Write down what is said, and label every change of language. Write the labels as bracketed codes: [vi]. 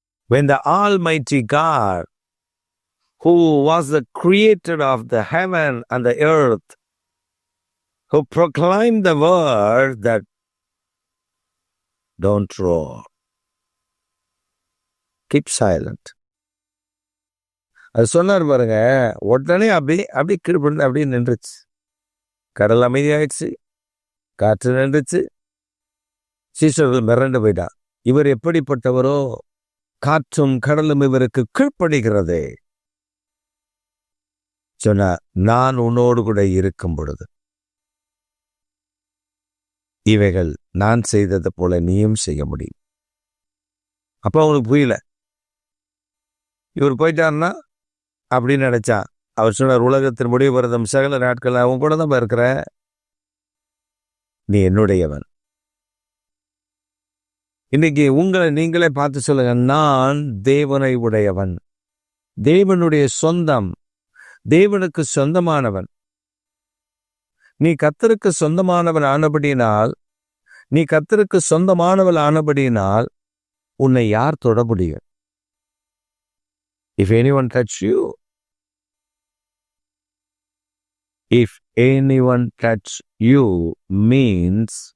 [en] When the Almighty God, who was the creator of the heaven and the earth, who proclaimed the word that don't roar, keep silent. [ta] அது சொன்னார் பாருங்க, உடனே அப்படி கீழ்படிந்து அப்படியே நின்றுச்சு. கடல் அமைதியாயிடுச்சு, காற்று நின்றுச்சு. சீஷர்கள் மிரண்டு போயிட்டான். இவர் எப்படிப்பட்டவரோ, காற்றும் கடலும் இவருக்கு கீழ்ப்படுகிறதே. சொன்னார், நான் உன்னோடு கூட இருக்கும் பொழுது இவைகள் நான் செய்தது போல நீயும் செய்ய முடியும். அப்ப அவனுக்கு புரியல. இவர் போயிட்டார்னா அப்படின்னு நினைச்சா. அவர் சொன்னார், உலகத்தின் முடிவு வருதும் சகல நாட்கள் அவன் கூட தான் இருக்கிற, நீ என்னுடையவன். இன்னைக்கு உங்களை நீங்களே பார்த்து சொல்லுங்க, நான் தேவனை உடையவன், தேவனுடைய சொந்தம், தேவனுக்கு சொந்தமானவன். நீ கர்த்தருக்கு சொந்தமானவன் ஆனபடியினால், நீ கர்த்தருக்கு சொந்தமானவள் ஆனபடியினால் உன்னை யார் தொட முடியும்? [en] If anyone touch you, if anyone touch you means